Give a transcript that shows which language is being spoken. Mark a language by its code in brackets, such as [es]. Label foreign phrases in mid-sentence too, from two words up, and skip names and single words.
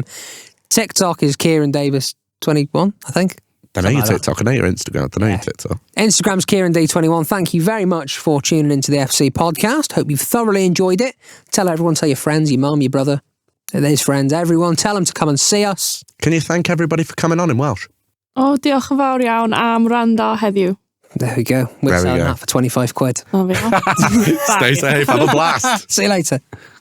[en] TikTok is Kieran Davis 21, I think. I know your Something like TikTok. I know your Instagram. I know your TikTok. Instagram's Kieran D21. Thank you very much for tuning into the FC podcast. Hope you've thoroughly enjoyed it. Tell everyone, tell your friends, your mum, your brother, his friends, everyone. Tell them to come and see us. Can you thank everybody for coming on in Welsh? [cy] Oh, diolch yn fawr iawn am randa heddiw. [en] There we go. We're There we selling go. that for 25 quid. There we are. Stay safe. Have a blast. See you later.